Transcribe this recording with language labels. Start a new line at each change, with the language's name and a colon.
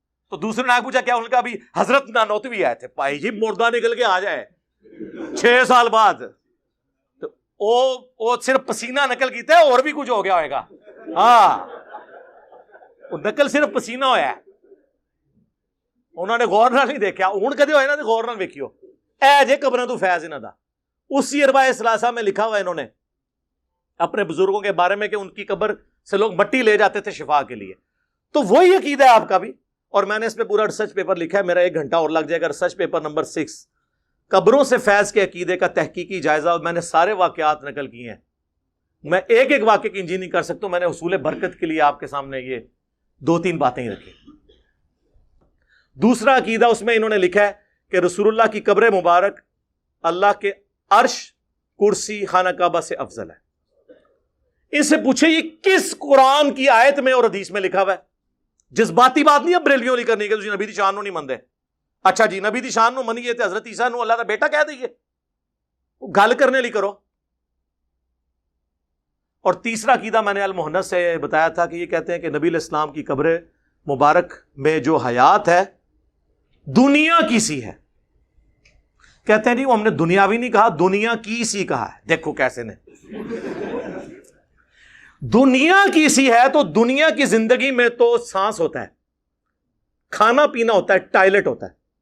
Urdu: تو دوسرے نے پوچھا کیا, ان کا بھی حضرت نانوتوی آئے تھے. بھائی جی مردہ نکل کے آ جائے 6 سال بعد, تو وہ صرف پسینہ نکل کیتا ہے, اور بھی کچھ ہو گیا ہوئے گا. ہاں وہ نکل صرف پسینہ ہویا ہے, انہوں نے غور نہ نہیں دیکھا.
Punjabi: ہوں کدے ہوئے نا تو غور نہ ویکھیو, اے جے قبروں تو فیض انہاں دا.
Urdu: اسی ارواح ثلاثہ میں لکھا ہوا ہے انہوں نے اپنے بزرگوں کے بارے میں کہ ان کی قبر سے لوگ مٹی لے جاتے تھے شفا کے لیے. تو وہی عقیدہ ہے آپ کا بھی, اور میں نے اس پہ پورا ریسرچ پیپر لکھا ہے, میرا 1 گھنٹہ اور لگ جائے گا. ریسرچ پیپر نمبر 6 قبروں سے فیض کے عقیدے کا تحقیقی جائزہ, اور میں نے سارے واقعات نقل کیے ہیں. میں ایک ایک واقعے کی انجی نہیں کر سکتا, میں نے حصول برکت کے لیے آپ کے سامنے یہ 2-3 باتیں ہی رکھی. دوسرا عقیدہ اس میں انہوں نے لکھا ہے کہ رسول اللہ کی قبر مبارک اللہ کے عرش, کرسی, خانہ کعبہ سے افضل ہے. ان سے پوچھے یہ کس قرآن کی آیت میں اور حدیث میں لکھا ہوا ہے؟ جذباتی بات نہیں ہے بریلویوں لی کرنے کے,
Punjabi: تسی نبی دی شان نو نہیں مندے. اچھا جی نبی دی شان نو منیے تے حضرت عیسیٰ نو اللہ دا بیٹا کہہ دئیے, گل کرنے لی کرو.
Urdu: اور تیسرا عقیدہ میں نے المحنت سے بتایا تھا کہ یہ کہتے ہیں کہ نبی علیہ السلام کی قبر مبارک میں جو حیات ہے دنیا کی سی ہے. کہتے ہیں جی وہ ہم نے دنیاوی نہیں کہا, دنیا کی سی کہا ہے. دیکھو کیسے نے, دنیا کی سی ہے تو دنیا کی زندگی میں تو سانس ہوتا ہے, کھانا پینا ہوتا ہے, ٹائلٹ ہوتا ہے.